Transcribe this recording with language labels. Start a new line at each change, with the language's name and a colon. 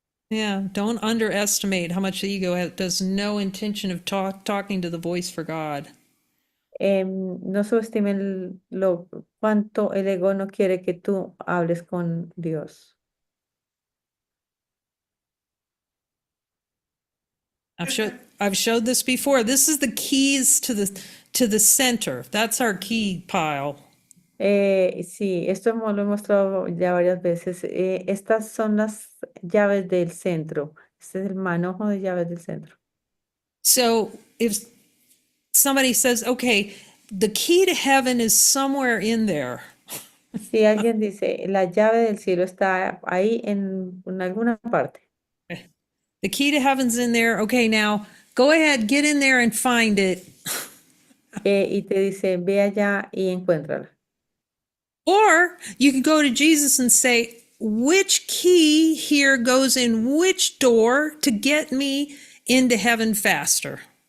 English: Yeah, don't underestimate how much the ego does no intention of talking to the voice for God.
Spanish: No subestimen cuánto el ego no quiere que tú hables con Dios.
English: I've showed this before. This is the keys to the center. That's our key pile.
Spanish: Sí, esto lo he mostrado ya varias veces. Estas son las llaves del centro. Este es el manojo de llaves del centro.
English: So if somebody says, okay, the key to heaven is somewhere in there.
Spanish: Si alguien dice, la llave del cielo está ahí en alguna parte.
English: The key to heaven's in there. Okay, now go ahead, get in there and find it.
Spanish: Y te dice, ve allá y encuéntrala.
English: Or you can go to Jesus and say, which key here goes in which door to get me into heaven faster?